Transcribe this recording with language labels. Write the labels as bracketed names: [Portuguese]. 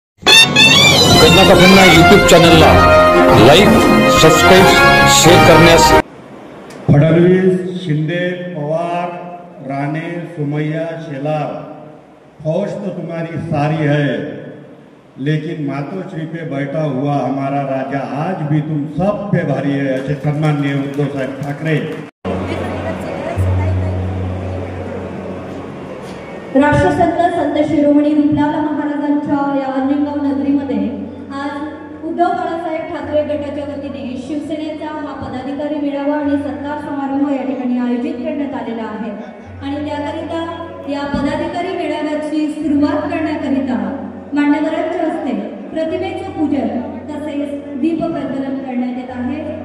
[Marathi] कर्नाटकांना YouTube चॅनलला like, subscribe, share करण्यास [Hindi] फडणवीस, शिंदे, पवार, राणे, सुमैया, शेलार, फौज तो तुम्हारी सारी है, लेकिन मातोश्री पे बैठा हुआ हमारा राजा आज भी तुम सब पे भारी है, [Marathi] असे सन्माननीय उद्धव साहेब ठाकरे। राष्ट्रसंत संत शिरोमणी विठ्ठल महाराजांच्या या अंजनगाव नगरीमध्ये आज उद्धव बाळासाहेब ठाकरे गटाच्या वतीने शिवसेनेचा हा पदाधिकारी मेळावा आणि सत्कार समारंभ या ठिकाणी आयोजित करण्यात आलेला आहे आणि त्याकरिता या पदाधिकारी मेळाव्याची सुरुवात करण्याकरिता मान्यवरांच्या हस्ते प्रतिमेचं पूजन तसेच दीप प्रज्वलन करण्यात येत आहे।